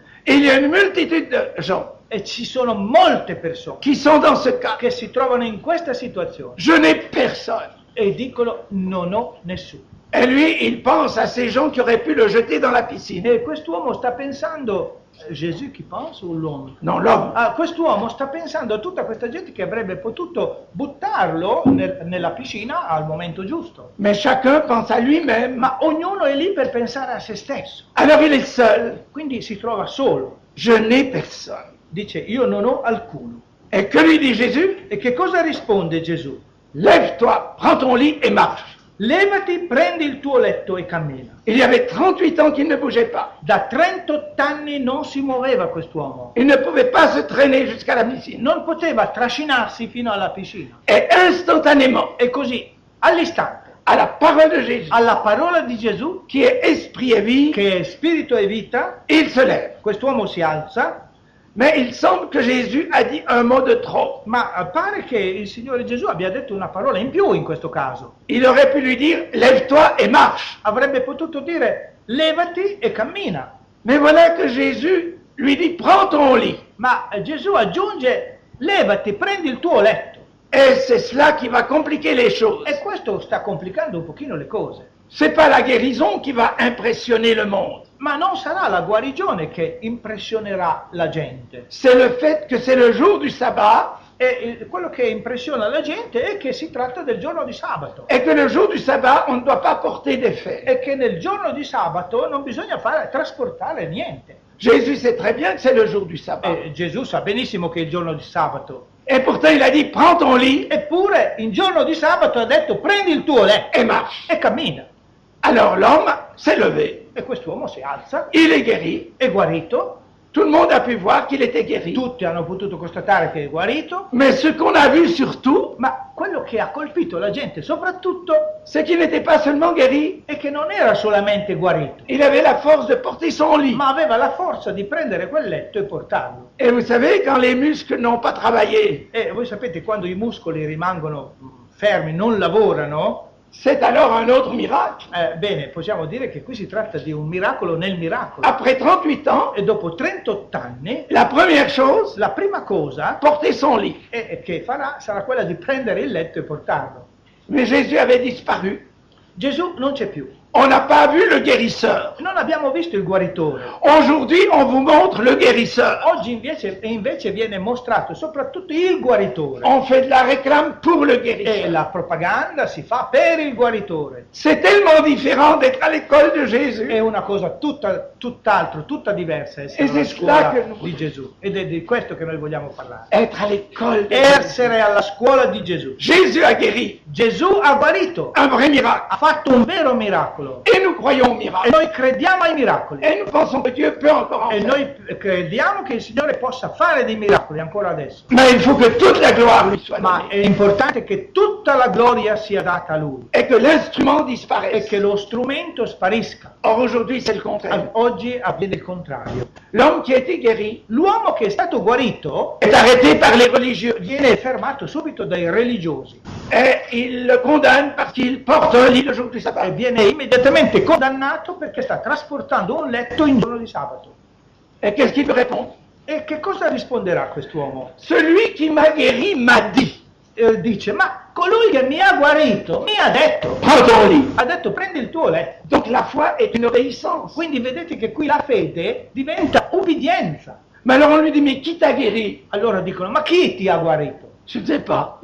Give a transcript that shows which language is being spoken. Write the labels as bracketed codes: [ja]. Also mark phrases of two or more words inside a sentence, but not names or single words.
[fr] Et il y a une multitude de gens [it] E ci sono molte persone [fr] qui sont dans ce cas. [it] che si trovano in questa situazione [fr] Je n'ai personne. [it] e dicono, non ho nessuno. [fr] Et lui, il pense à ces gens qui auraient pu le jeter dans la piscine. [it] E quest'uomo sta pensando, Gesù chi pensa o l'uomo? [fr] Non, l'homme. [it] Quest'uomo sta pensando a tutta questa gente che avrebbe potuto buttarlo nella piscina al momento giusto. [fr] Mais chacun pense à lui-même. [it] Ma ognuno è lì per pensare a se stesso. [fr] Alors il est seul. [it] Quindi si trova solo. [fr] Je n'ai personne. [it] Dice, io non ho alcuno. [fr] Et que lui dit Jésus? [it] E che cosa risponde Gesù? [fr] Lève-toi, prends ton lit et marche. [it] Levati, prendi il tuo letto e cammina. [fr] Il y avait 38 ans qu'il ne bougeait pas. [it] Da 38 anni non si muoveva quest'uomo. [fr] Il ne pouvait pas se traîner jusqu'à la piscine. [it] Non poteva trascinarsi fino alla piscina. [fr] Et instantanément, [it] E così, all'istante, [fr] à la parole de Jésus, [it] alla parola di Gesù, [fr] qui est esprit et vie, [it] che è spirito e vita, [fr] il se lève. [it] quest'uomo si alza, [fr] Mais il semble que Jésus a dit un mot de trop. [it] ma pare che il Signore Gesù abbia detto una parola in più in questo caso. [fr] Il aurait pu lui dire, lève-toi et marche. [it] Avrebbe potuto dire, levati e cammina. [fr] Mais voilà que Jésus lui dit, prends ton lit. [it] Ma Gesù aggiunge, levati, prendi il tuo letto. [fr] Et c'est cela qui va compliquer les choses. [it] E questo sta complicando un pochino le cose. [fr] C'est pas la guérison qui va impressionner le monde. [it] Ma non sarà la guarigione che impressionerà la gente. [fr] C'est le fait que c'est le jour du sabbat [it] E quello che impressiona la gente è che si tratta del giorno di sabato. [fr] et que le jour du sabbat, on ne doit pas porter d'effet. [it] E che nel giorno di sabato non bisogna trasportare niente. [fr] Jésus sait très bien que c'est le jour du sabbat. [it] E Gesù sa benissimo che è il giorno di sabato. [fr] Et pourtant, il a dit, prends ton lit [it] Eppure, il giorno di sabato ha detto, prendi il tuo letto [fr] et marche. [it] e cammina. [fr] Alors l'homme s'est levé, [it] E quest'uomo si alza, [fr] il est guéri. [it] è guarito. [fr] Tout le monde a pu voir qu'il était guéri. [it] Tutti hanno potuto constatare che è guarito. [fr] Mais ce qu'on a vu surtout, [it] Ma quello che ha colpito la gente soprattutto [fr] c'est qu'il n'était pas seulement guéri, [it] è che non era solamente guarito, [fr] il avait la force de porter son lit. [it] ma aveva la forza di prendere quel letto e portarlo. [fr] Et vous savez, quand les muscles n'ont pas travaillé, [it] E voi sapete, quando i muscoli rimangono fermi, non lavorano, [fr] c'est alors un autre miracle. [it] bene, possiamo dire che qui si tratta di un miracolo nel miracolo. [fr] Après 38 ans, [it] E dopo 38 anni, [fr] la première chose, [it] la prima cosa [fr] porter son lit. [it] che farà sarà quella di prendere il letto e portarlo. [fr] Mais Jésus avait disparu. [it] Gesù non c'è più. [fr] On n'a pas vu le guérisseur. [it] Non abbiamo visto il guaritore. [fr] Aujourd'hui, on vous montre le guérisseur. [it] Oggi invece viene mostrato soprattutto il guaritore. [fr] On fait de la réclame pour le [it] E [fr] guérisseur. [it] la propaganda si fa per il guaritore. [fr] C'est tellement différent d'être à l'école de [it] È [fr] Jésus. [it] una cosa tutt'altro, tutta diversa essere E alla se scuola che- di Gesù. Ed è di questo che noi vogliamo parlare. [fr] Être à l'école de Jésus. [it] Essere alla scuola di Gesù. [fr] Jésus a guéri. [it] Gesù ha guarito, [fr] Un vrai miracle. [it] ha fatto un vero miracolo. miracolo. [fr] Et nous croyons aux [it] E [fr] miracles. [it] noi crediamo ai miracoli. [fr] Et nous pensons que Dieu peut encore en [it] E [fr] faire. [it] noi crediamo che il Signore possa fare dei miracoli ancora adesso. [fr] Mais il faut que toute la gloire lui soit [it] Ma [fr] donnée. [it] è importante che tutta la gloria sia data a Lui [fr] Et que l'instrument [it] e [fr] disparaisse. [it] che lo strumento sparisca. [fr] Or aujourd'hui c'est le contraire. [it] Oggi avviene il contrario. [fr] L'homme qui a été guéri [it] L'uomo che è stato guarito [fr] est arrêté par les religieux. [it] viene fermato subito dai religiosi [fr] Et ils le condamnent parce qu'il porte un lit le jour du sabbat. [it] e viene immediatamente condannato perché sta trasportando un letto in giorno di sabato. [fr] Et qu'est-ce qu'il répond? [it] E che cosa risponderà quest'uomo? [fr] Celui qui m'a guéri m'a dit, [it] Dice, ma colui che mi ha guarito mi ha detto, [fr] prends ton lit. [it] ha detto prendi il tuo letto. [fr] Donc la foi est une obéissance. [it] Quindi vedete che qui la fede diventa ubbidienza. [fr] Mais alors on lui dit, mais qui t'a guéri? [it] Allora dicono, ma chi ti ha guarito? [fr] Je ne sais pas.